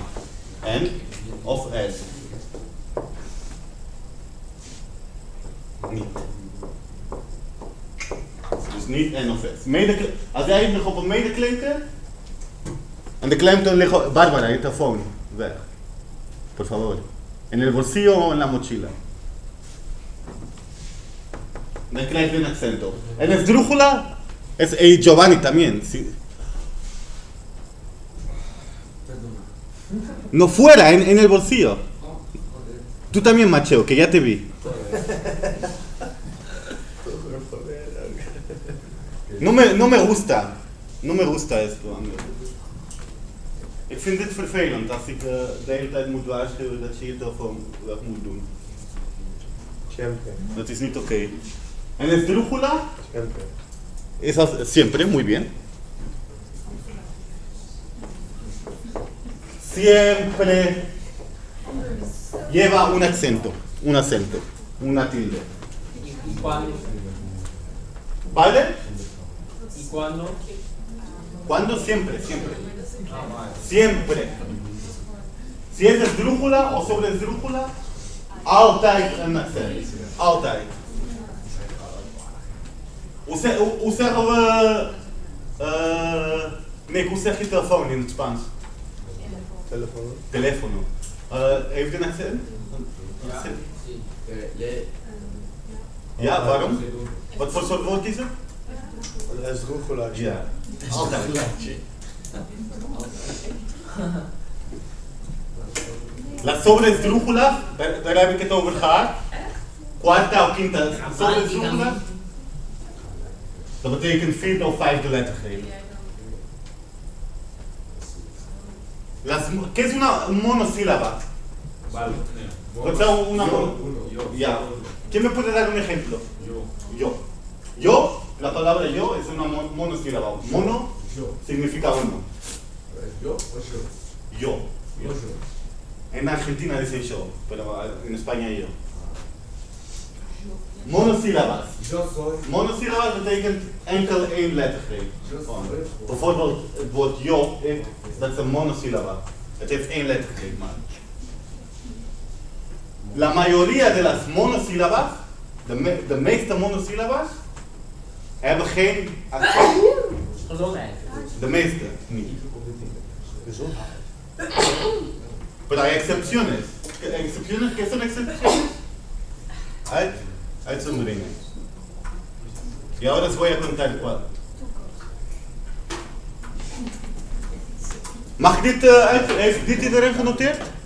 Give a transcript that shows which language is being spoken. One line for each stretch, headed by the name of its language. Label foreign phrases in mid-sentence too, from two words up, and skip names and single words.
Dutch: N of S. Niet. Dus niet N of S. Als jij nog op een medeklinker en de klemtoon ligt. Bárbara, je telefoon weg.
Spanish: Por favor. En el bolsillo o en la mochila.
Dutch: Dan krijg je een accent op.
Spanish: En esdrújula es Giovanni también. Sí. No fuera, en el bolsillo. Tú también, Macheo, que ya te vi. No me gusta. No me gusta esto, amigo.
Dutch: Ik vind dit vervelend als ik de hele tijd moet waarschuwen dat je je telefoon weg moet doen. Dat is niet oké.
Spanish: En esdrújula es siempre, muy bien. Siempre lleva un acento, una tilde. ¿Y cuándo? ¿Vale? ¿Y cuándo? ¿Cuándo? Siempre. Siempre. Si es esdrújula o sobre esdrújula,
Dutch: altijd een accent. Altijd. Hoe zeggen we... Nick, hoe zeg je telefoon in het Spaans? Telefono. Heeft een accent?
Spanish: Sí.
Dutch: Ja, waarom? Wat voor soort woord is het?
Spanish: Esdrújula.
Dutch: Ja, altijd.
Spanish: La sobreesdrújula,
Dutch: daar heb ik het over gehad. Quarta of
Spanish: quinta sobreesdrújula.
Dutch: Dat betekent vierde of vijfde lettergreep.
Spanish: ¿Qué es una monosílaba? Vale. What es una Ya. ¿Quién me puede dar un ejemplo? Yo. Yo, la palabra yo es una monosílaba. Mono Yo. significa uno. ¿Yo o yo? Yo. Yo. En Argentina dicen yo, pero en España yo. Monosílabas. Yo soy.
Dutch: Monosílabas betekent enkel één lettergreep.
Spanish: Yo
Dutch: Gewoon.
Spanish: soy.
Dutch: Bijvoorbeeld het woord yo, dat is een monosílaba. Het heeft één lettergreep maar.
Spanish: La mayoría de las monosílabas,
Dutch: de meeste monosílabas, hebben geen accent. Gezondheid. De meeste niet.
Spanish: Pero hay excepciones. ¿Excepciones? ¿Qué son excepciones? Hay uitzonderingen. Y ahora les voy a contar cuál.
Dutch: Mag ik dit heeft dit iedereen genoteerd?